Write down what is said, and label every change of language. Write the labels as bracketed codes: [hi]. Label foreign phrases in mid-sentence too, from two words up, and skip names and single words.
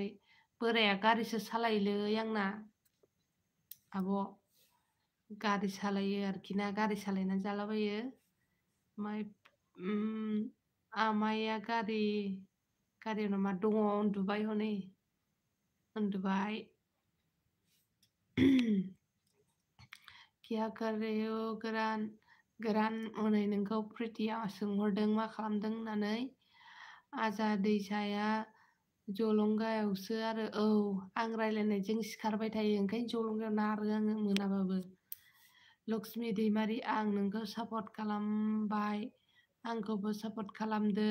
[brx] बोराया गारिसो सालायोलै आंना आब'। गारि सालायो आरोखि ना, गारि सालायनानै जालाबायो। माय आमाइया गारियाव नामा दङ उन्दुबाय हनै उन्दुबाय। [hi] क्या कर रहे हो [brx] गोरान हनै नोंखौ प्रितिया सोंहरदों मा खालामदों होननानै। आजा दैसाया जलंगायावसो आरो। औ आं रायलायनायजों सिखारबाय थायो, ओंखायनो जलंगायाव नारो आङो मोनाबाबो। लक्ष्मि दैमारि आं नोंखौ सापर्ट खालामबाय, आंखौबो सापर्ट खालामदो।